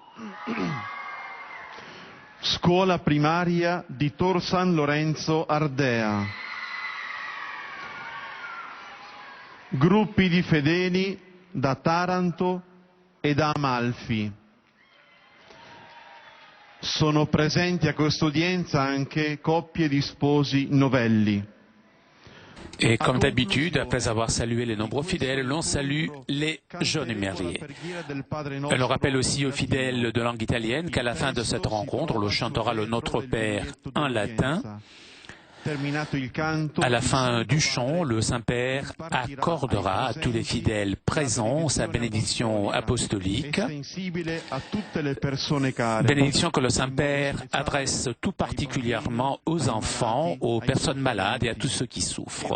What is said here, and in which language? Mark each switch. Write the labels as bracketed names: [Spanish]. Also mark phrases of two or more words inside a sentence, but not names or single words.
[Italian] Scuola primaria di Tor San Lorenzo Ardea. Gruppi di fedeli da Taranto e da Amalfi. Sono presenti a questa udienza anche coppie di sposi novelli. [French] Et comme d'habitude, après avoir salué les nombreux fidèles, l'on salue les jeunes mariés. Elle rappelle aussi aux fidèles de langue italienne qu'à la fin de cette rencontre, on chantera le Notre Père en latin. À la fin du chant, le Saint-Père accordera à tous les fidèles présents sa bénédiction apostolique, bénédiction que le Saint-Père adresse tout particulièrement aux enfants, aux personnes malades et à tous ceux qui souffrent.